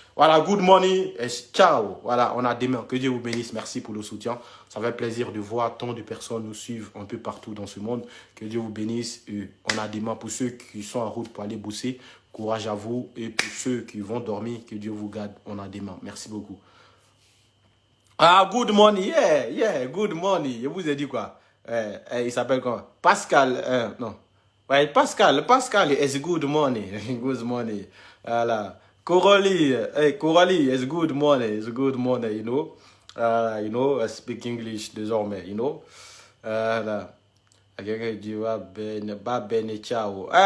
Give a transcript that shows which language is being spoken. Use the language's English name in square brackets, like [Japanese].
[French] Voilà, [English] good morning, [Italian] ciao. [French] Voilà, on a demain. Que Dieu vous bénisse, merci pour le soutien. Ça fait plaisir de voir tant de personnes nous suivre un peu partout dans ce monde. Que Dieu vous bénisse. On a demain pour ceux qui sont en route pour aller bosser. Courage à vous. Et pour ceux qui vont dormir, que Dieu vous garde. On a demain. Merci beaucoup. Ah, [English] good morning, good morning. [French] Je vous ai dit quoi? Il s'appelle comment? Pascal, non. Ouais, Pascal, [English] it's good morning. Good morning. [French] Voilà. [English] Coralie, it's good morning. It's good morning, you know. I speak English désormais, you know. [French] Voilà. Quelqu'un dit, [Italian] va bene, ciao.